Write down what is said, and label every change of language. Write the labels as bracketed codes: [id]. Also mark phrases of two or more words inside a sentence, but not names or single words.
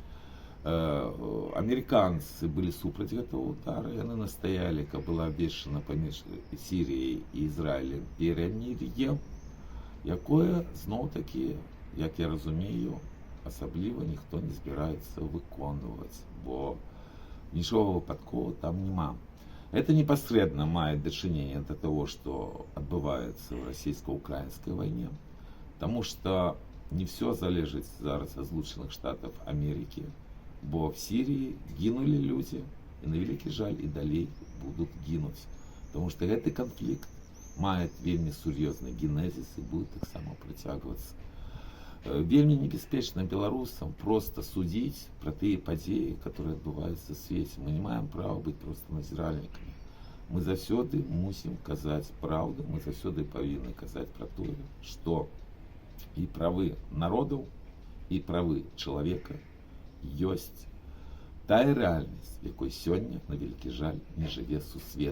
[be] Амерыканцы былі супраць гэтага удара, яны настаялі, каб была абвешчана паміж Сіріяй і Ізраілем перамір'е, якое зноў-такі, як я разумею, асабліва ніхто не збіраецца выконваць, бо нічога выпадкова там няма. Это непасрэдна мае дачыненне да таго, што адбываецца ў расійска-украінскай вайне, таму што не все залежыць зараз ад Злучаных Штатаў Амерыкі, бо [uk] в Сирии гинули люди, и на великий жаль и далей будут гинуть. [ru] Потому что этот конфликт [be] мает вельмі сур'ёзны генезис [ru] и будет так само працягвацца. [be] Вельмі небяспечна беларусам просто судить про тыя падзеі, которые адбываюцца в свеце. Мы не маем права быть просто назіральнікамі. Мы заўсёды мусім казаць праўду, мы заўсёды павінны казаць про тое, што і правы народаў, і правы чалавека ёсць тая рэальнасць, якой сёння, на вялікі жаль, не жыве сусвет.